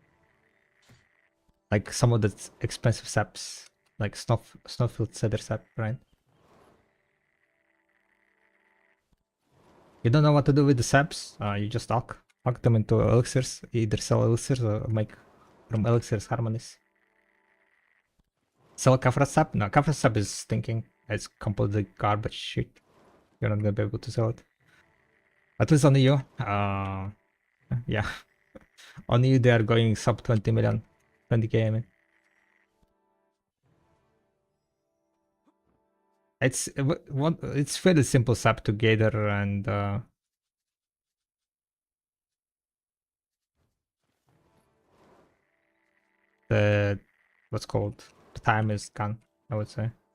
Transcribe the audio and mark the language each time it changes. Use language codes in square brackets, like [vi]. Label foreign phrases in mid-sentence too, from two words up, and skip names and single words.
[en] Like some of the expensive saps, like snowfield cedar sap, right? You don't know what to do with the saps, you just alch them into elixirs, either sell elixirs or make from elixirs harmonies. Sell Kafra sap? No, Kafra sap is stinking. It's completely garbage shit. You're not gonna be able to sell it. At least on EU. Yeah. On EU they are going sub 20 million. 20k I mean. It's fairly simple sap to gather and the what's called the time is gone, I would say.